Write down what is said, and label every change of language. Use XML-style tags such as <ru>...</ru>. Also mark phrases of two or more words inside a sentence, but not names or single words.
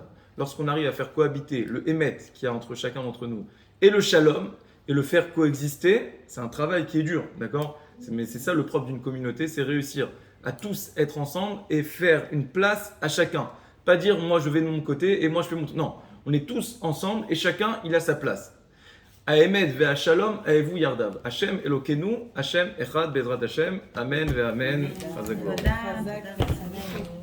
<fr>Lorsqu'on arrive à faire cohabiter le Emet qu'il y a entre chacun d'entre nous et le Shalom, et le faire coexister, c'est un travail qui est dur, d'accord? Mais c'est ça le propre d'une communauté, c'est réussir à tous être ensemble et faire une place à chacun. Pas dire moi je vais de mon côté et moi je fais mon... Non, on est tous ensemble et chacun il a sa place.</fr> <he>האמת והשלום אהבו יחדיו. השם אלוקינו, השם אחד בעזרת השם. אמן ואמן. חזק ברוך.</he>